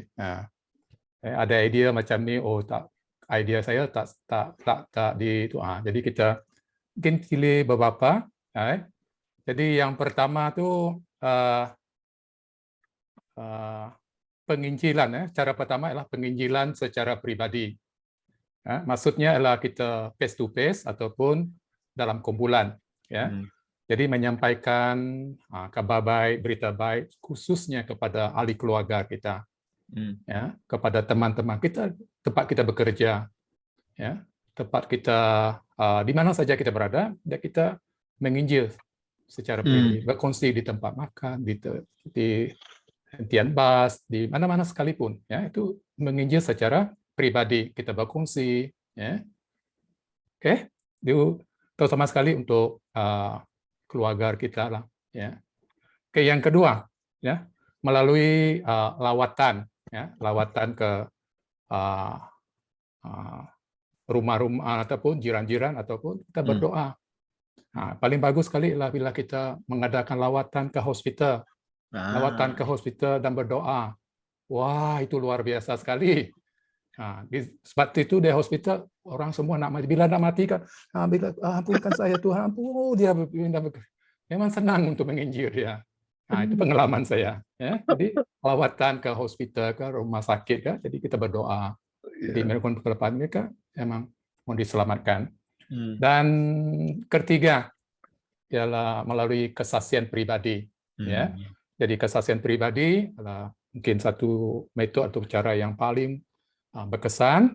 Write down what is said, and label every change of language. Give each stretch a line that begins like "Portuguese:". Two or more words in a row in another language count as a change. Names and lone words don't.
Malay: Ada idea macam ni, oh tak, idea saya tak di itu. Jadi kita mungkin pilih beberapa. Jadi yang pertama tu penginjilan. Cara pertama adalah penginjilan secara pribadi. Maksudnya adalah kita
English: face to face
Malay: ataupun dalam kumpulan. Jadi menyampaikan kabar baik, berita baik, khususnya kepada ahli keluarga kita, ya, kepada teman-teman kita, tempat kita bekerja, ya, tempat kita di mana saja kita berada, dan kita menginjil secara pribadi, berkongsi di tempat makan, di hentian bus, di mana-mana sekalipun, ya, itu menginjil secara pribadi, kita berkongsi, ya. Oke, itu terutama sekali untuk keluarga kita lah, ya. Oke, yang kedua, ya, melalui lawatan, ya, lawatan ke rumah-rumah ataupun jiran-jiran ataupun kita berdoa. Nah, paling bagus sekali lah bila kita mengadakan lawatan ke hospital, lawatan ke hospital dan berdoa. Wah, itu luar biasa sekali. Nah, sebab itu di hospital orang semua nak mati. Bila nak mati kan, bila ampunkan saya Tuhan, dia memang senang untuk menginjil dia. Nah, itu pengalaman saya. Ya. Jadi lawatan ke hospital, ke rumah sakit, kan? Jadi kita berdoa. Jadi mereka memang mau diselamatkan. Dan ketiga ialah melalui kesaksian pribadi. Ya. Jadi kesaksian pribadi adalah mungkin satu metode atau cara yang paling berkesan.